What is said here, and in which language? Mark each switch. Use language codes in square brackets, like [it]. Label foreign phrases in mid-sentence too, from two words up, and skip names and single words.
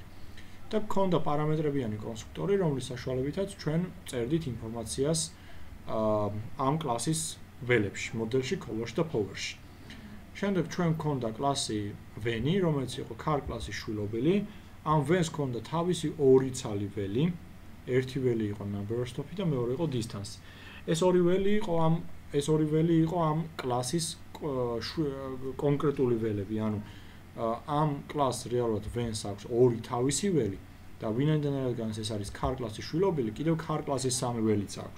[ka] და გქონდა პარამეტრებიანი კონსტრუქტორი, რომლის საშუალებითაც ჩვენ წერდით ინფორმაციას ამ კლასის ველებში, მოდელში, color-ში და power-ში. შემდეგ ჩვენ გქონდა კლასი van-ი, რომელიც იყო car კლასის შვილობილი, ამ van-ს გქონდა თავისი ორი ცალი ველი. ერთი ველი იყო [en] number of stop- [ka] ი და მეორე იყო distance. ეს ორი ველი იყო ამ კლასის კონკრეტული ველები, ანუ ამ კლასს რეალურად van-ს აქვს ორი თავისი ველი და ვინაიდან ეს არის car კლასის შვილობილი, კიდევ car კლასის სამი ველიც აქვს.